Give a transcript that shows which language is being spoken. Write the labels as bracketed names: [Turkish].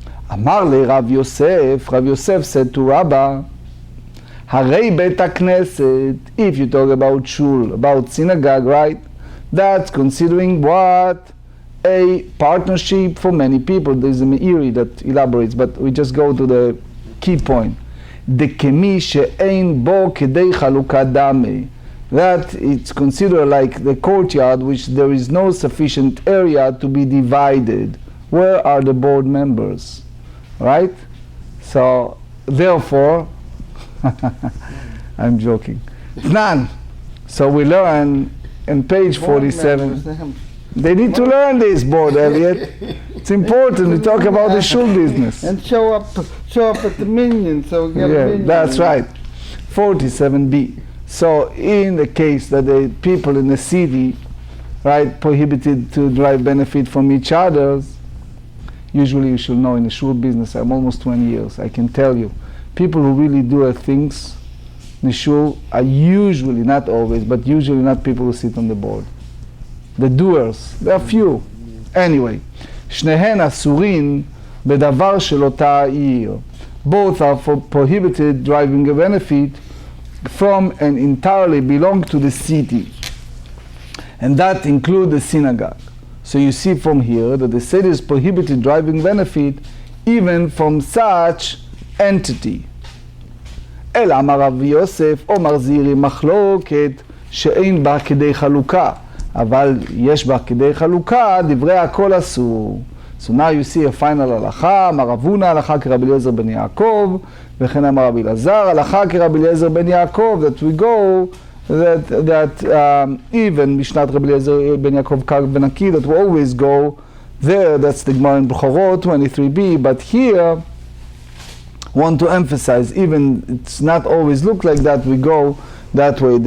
[Hebrew] Amar le Rav Yosef, [English] Rav Yosef said to Rabbah, [Hebrew] Harei bet HaKnesset, [English] if you talk about shul, about synagogue, right? That's considering what? A partnership for many people. There's a Meiri that elaborates, but we just go to the key point. [Hebrew] דקמי שאין בו כדי חלוקה דמי. [English] That it's considered like the courtyard which there is no sufficient area to be divided. Where are the board members? Right? So, therefore, I'm joking. None. So we learn in page 47. They need to learn this, board, Elliot. It's important. We talk about the shul business. And show up at the minyan, so we get a minyan. That's right. 47b. So in the case that the people in the city, right, prohibited to derive benefit from each other, usually you should know in the shul business, I'm almost 20 years, I can tell you, people who really do things in the shul are usually, not always, but usually not people who sit on the board. The doers, there are few. Anyway, [Hebrew] שניהן אסורים בדבר של אותה העיר. [English] Both are prohibited deriving a benefit from and entirely belong to the city. And that includes the synagogue. So you see from here that the city is prohibited deriving benefit even from such entity. [Hebrew] אלא אמר רבי יוסף, אומר זירי מחלוקת שאין בה כדי חלוקה. אבל יש בה כדי חלוקה, דברי הכל אסור. [English] So now you see a final הלכה, [Hebrew] אמר רבונה הלכה כרבי אליעזר בן יעקב, [English] וכן אמר רבי אלעזר הלכה כרבי אליעזר בן יעקב, that we go, that even [Hebrew] משנת רבי אליעזר בן יעקב קר ונקי, [English] that we always go there, that's the Gemara in Bechorot 23b, but here, want to emphasize, even it's not always look like that, we go that way.